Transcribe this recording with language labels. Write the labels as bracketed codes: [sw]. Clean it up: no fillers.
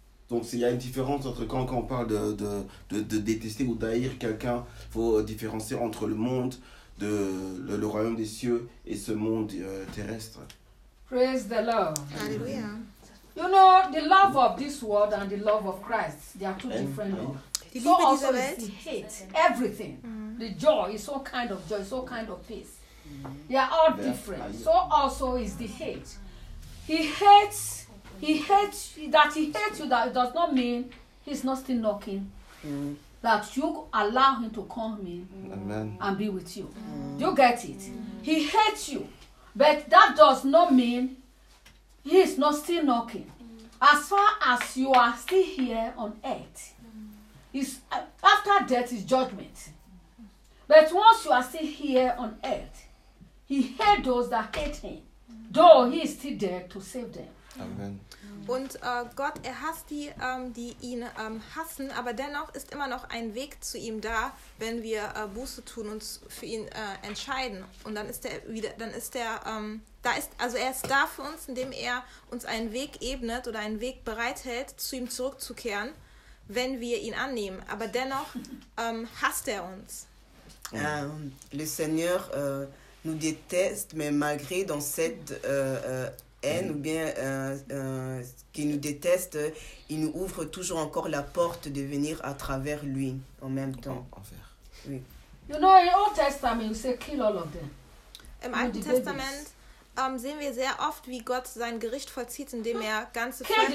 [fr] Donc il y a une différence entre quand on parle de détester ou d'haïr quelqu'un, il faut différencier entre le monde, le royaume des cieux et ce monde terrestre. [en] Praise the Lord. [fr] Alléluia. [en] You know, the love of this world and the love of Christ, they are two different loves. So also the hate, everything, the joy, it's all kind of joy, it's all kind of peace. They are all different. So also is the hate. He hates you, that it does not mean he's not still knocking. That you allow him to come in and be with you. Do you get it? He hates you, but that does not mean he is not still knocking. As far as you are still here on earth, after death is judgment. But once you are still here on earth, he hates those that hate him, though he is still there to save them. Amen. [de] Und Gott, er hasst die, die ihn hassen, aber dennoch ist immer noch ein Weg zu ihm da, wenn wir Buße tun, uns für ihn entscheiden. Und dann ist er wieder, er ist da für uns, indem er uns einen Weg ebnet oder einen Weg bereithält, zu ihm zurückzukehren, wenn wir ihn annehmen. Aber dennoch hasst er uns. [fr] Le Seigneur nous déteste, mais malgré dans cette haine ou bien qui nous déteste, il nous ouvre toujours encore la porte de venir à travers lui en même temps. Oui. [en] You know, in Old Testament, you say kill all of them. [de] Im Alten Testament sehen wir sehr oft, wie Gott sein Gericht vollzieht, indem er ganze Völker auslöscht.